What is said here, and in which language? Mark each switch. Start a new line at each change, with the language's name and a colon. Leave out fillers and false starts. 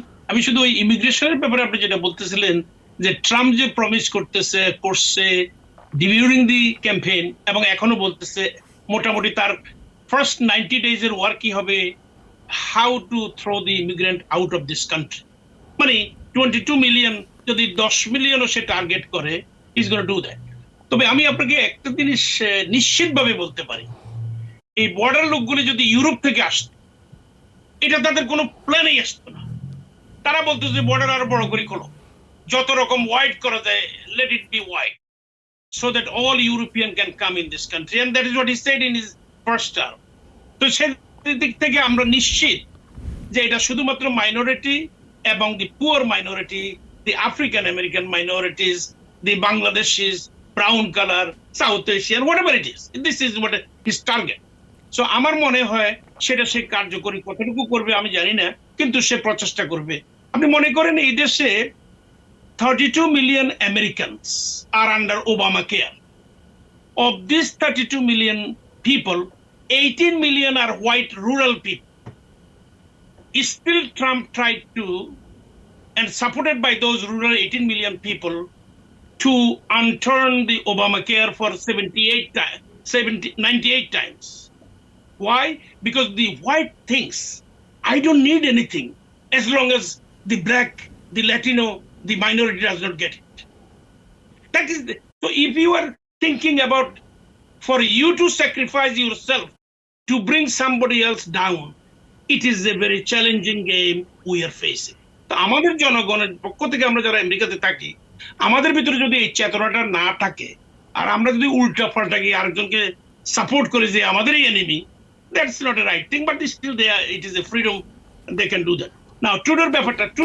Bangla: আমি শুধু ওই ইমিগ্রেশনের ব্যাপারে আপনি যেটা বলতেছিলেন, যে ট্রাম্প যে প্রমিস করছে
English: during the campaign,
Bangla: এবং এখনো বলতেছে, মোটামুটি তার ফার্স্ট 90 days এর ওয়ার্ক কি হবে,
English: How to throw the immigrant out of this country.
Bangla: মানে 22 মিলিয়ন, যদি 10 মিলিয়নও সে টার্গেট করে,
English: Is gonna do that.
Bangla: তবে আমি আপনাকে একটা জিনিস নিশ্চিতভাবে বলতে পারি, এই বর্ডার লোকগুলি যদি ইউরোপ থেকে আসতো, এটা তাদের কোনো প্ল্যানেই আসতো না। তারা বলতো যে বর্ডার আরো বড় করে খোলো, যত রকম ওয়াইড করা যায়,
English: Let it be wide, so that all European can come in this country, and that is what he said in his first term.
Bangla: তো সেই দিক থেকে আমরা নিশ্চিত যে এটা শুধুমাত্র মাইনরিটি এবং
English: The poor minority, the African American minorities, the বাংলাদেশিস, brown colour, south Asian, whatever it is, this is what his target.
Bangla: So আমার মনে হয় সেটা সে কার্যকরী কতটুকু করবে আমি জানি না, কিন্তু সে প্রচেষ্টা করবে। আপনি মনে করেন এই দেশে
English: 32 million Americans are under Obamacare. Of these 32 million people, 18 million are white rural people. Still Trump tried to, and supported by those rural 18 million people, to unturn the Obamacare for 98 times. Why? Because the white thinks, I don't need anything as long as the black, the Latino, the minority does not get it. That is so if you are thinking about for you to sacrifice yourself to bring somebody else down, it is a very challenging game we are facing.
Bangla: তো আমাদের জনগণের পক্ষ থেকে, আমরা যারা আমেরিকাতে থাকি, আমাদের ভিতরে যদি এই চেতনাটা না থাকে, আর আমরা যদি উল্টা পাল্টা গিয়ে আরেকজনকে সাপোর্ট করি যে আমাদেরই enemy,
English: that's not a right thing, but still it is a freedom, they can do that.
Bangla: Now ট্রুডোর ব্যাপারটা,